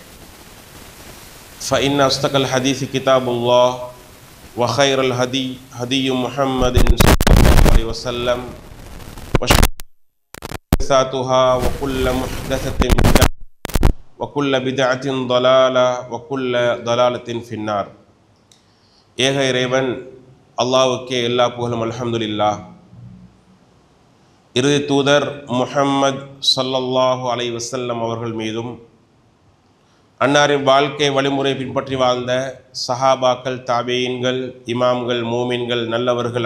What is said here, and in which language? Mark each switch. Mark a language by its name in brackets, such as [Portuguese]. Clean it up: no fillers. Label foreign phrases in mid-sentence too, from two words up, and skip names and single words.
[Arabic] فإن أصدق الحديث كتاب الله وخير الهدي هدي محمد صلى الله عليه وسلم وشر محدثاتها وكل محدثة بدعة وكل بدعة ضلالة وكل ضلالة في النار. [Tamil] ஏக இறைவன் அல்லாஹ்வுக்கே எல்லா புகழும் அல்ஹம்துலில்லாஹ். இறுதி தூதர் முஹம்மது [Arabic] صلى الله عليه وسلم [Tamil] அவர்கள் மீதும் அன்னாரின் வாழ்க்கை வழிமுறை பின்பற்றி வாழ்ந்த சஹாபாக்கள், தாபீன்கள், இமாம்கள், மூமின்கள், நல்லவர்கள்